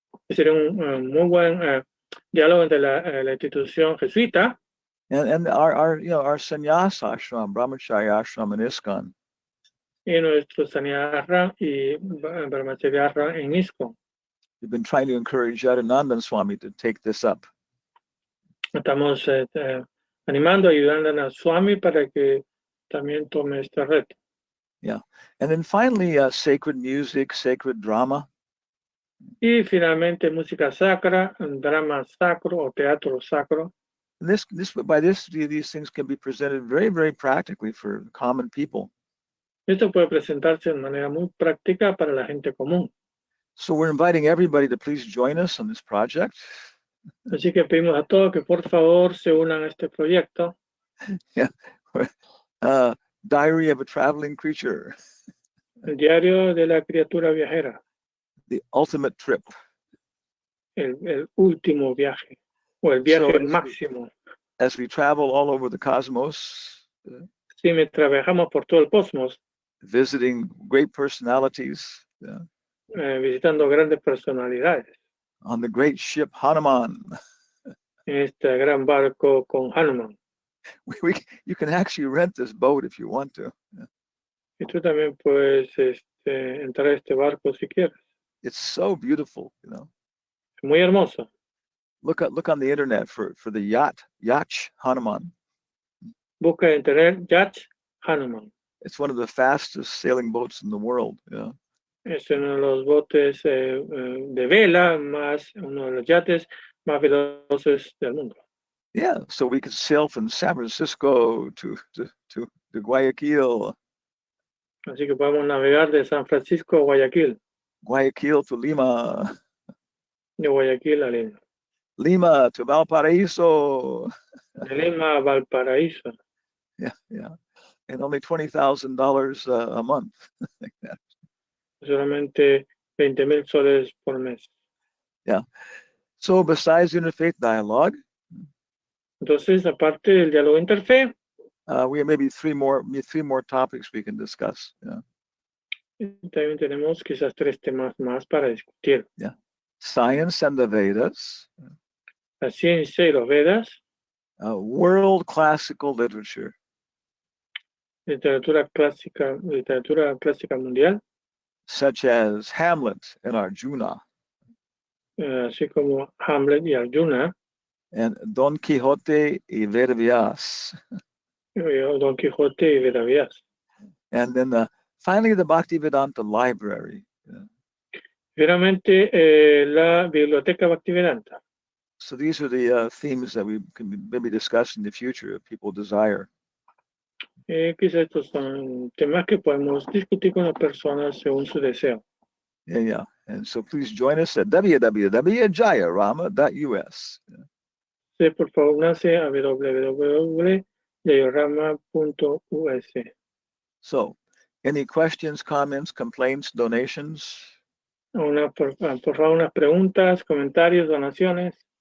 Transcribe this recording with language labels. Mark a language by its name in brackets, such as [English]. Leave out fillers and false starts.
[Spanish] Sería un muy buen diálogo entre la institución jesuita [English] and our sannyasa ashram, brahmacharya ashram in ISKCON. [Spanish] Y nuestro sanidad ashram y brahmacharya ashram en ISKCON. [English] We've been trying to encourage Yadanandan Swami to take this up. [Spanish] Estamos animando, ayudando a Swami para que también tome este reto. [English] Yeah, and then finally, sacred music, sacred drama. [Spanish] Y finalmente música sacra, drama sacro o teatro sacro. [English] These things can be presented very, very practically for common people. [Spanish] Esto puede presentarse de manera muy práctica para la gente común. [English] So we're inviting everybody to please join us on this project. [Spanish] Así que pedimos a todos que por favor se unan a este proyecto. [English] Yeah, Diary of a Traveling Creature. [Spanish] El diario de la criatura viajera. [English] The ultimate trip. [Spanish] El último viaje o el viaje máximo. [English] As we travel all over the cosmos. [Spanish] Sí, mientras viajamos por todo el cosmos. [English] Visiting great personalities. [Spanish] Visitando grandes personalidades. [English] On the great ship Hanuman. [Spanish] En este gran barco con Hanuman. [English] You can actually rent this boat if you want to. [Spanish] Y tú también puedes entrar a este barco si quieres. [English] It's so beautiful, you know. [Spanish] Muy hermoso. [English] Look on the internet for the yacht Hanuman. [Spanish] Busca en internet Yacht Hanuman. [English] It's one of the fastest sailing boats in the world. Yeah. [Spanish] Es uno de los botes de vela, uno de los yates más veloces del mundo. Yeah. [English] So we could sail from San Francisco to Guayaquil, [Spanish] Así que podemos navegar de San Francisco a Guayaquil, [English] Guayaquil to Lima, [Spanish] de Guayaquil a Lima, [English] Lima to Valparaiso. [Spanish] de Lima a Valparaíso. [English] Yeah. And only $20,000 a month. Like that. [Spanish] Solamente 20,000 soles por mes. [English] So besides interfaith dialogue, [Spanish] Entonces, aparte del diálogo interfe, [English] we have maybe three more topics we can discuss. Yeah. [Spanish] también tenemos quizás 3 temas más para discutir. [English] Science and the Vedas, [Spanish] La ciencia y los Vedas, [English] world classical literature, [Spanish] literatura clásica mundial, [English] such as Hamlet and Arjuna, [Spanish] así como Hamlet y Arjuna, [English] and Don Quixote y Verbias. [Spanish] Don Quijote y Vedavías. [English] And then finally the Bhaktivedanta Library. [Spanish] Finalmente, la Biblioteca Bhaktivedanta. [English] So these are the themes that we can maybe discuss in the future if people desire. [Spanish] Quizás estos son temas que podemos discutir con las personas según su deseo. [English] Yeah. And so please join us at www.jayarama.us. [Spanish] Sí, por favor, únase a www.jayorama.us. [English] So, any questions, comments, complaints, donations? [Spanish] Por favor, unas preguntas, comentarios, donaciones